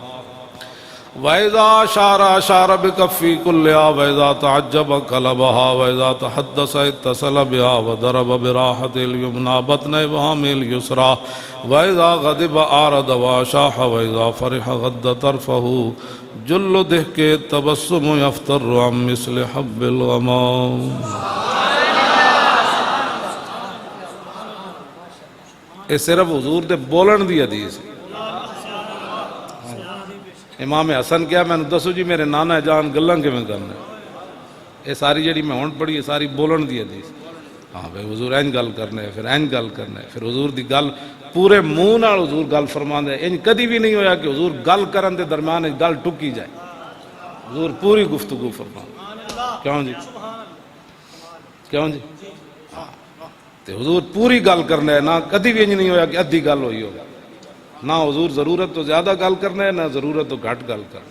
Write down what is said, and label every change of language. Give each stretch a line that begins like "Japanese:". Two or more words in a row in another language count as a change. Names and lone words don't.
Arabic: وإذا أشار بكفي كلها وإذا تعجب قلبها وإذا تحدث اتصل بها وضرب براحة اليمنى بطن إبهام اليسرى وإذا غضب أعرض وأشاح وإذا فرح غض طرفه جل ضحك التبسم يفتر عن مثل حب الغمام.
Punjabi: یہ صرف حضور دے بولن دی حدیث ہے. امام حسن کیا میں نے دسو جی میرے نانا جان گلاں کیویں کرنا ہے؟ یہ ساری جڑی میں ہن پڑھی ہے ساری بولن دی حدیث. ہاں بھائی حضور اینج گل کرنا ہے پھر اینج گل کرنا ہے پھر حضور دی گل پورے منہ نال حضور گل فرماندے. انج کدی بھی نہیں ہویا کہ حضور گل کرن دے درمیان گل ٹکی جائے. حضور پوری گفتگو فرماندے. کیوں جی کیوں جی تے حضور پوری گل کرنا ہے. نہ کدی بھی انج نہیں ہویا کہ ادھی گل ہوئی ہوگا. نہ حضور ضرورت تو زیادہ گل کرنا ہے نہ ضرورت تو گھٹ گل کرنا.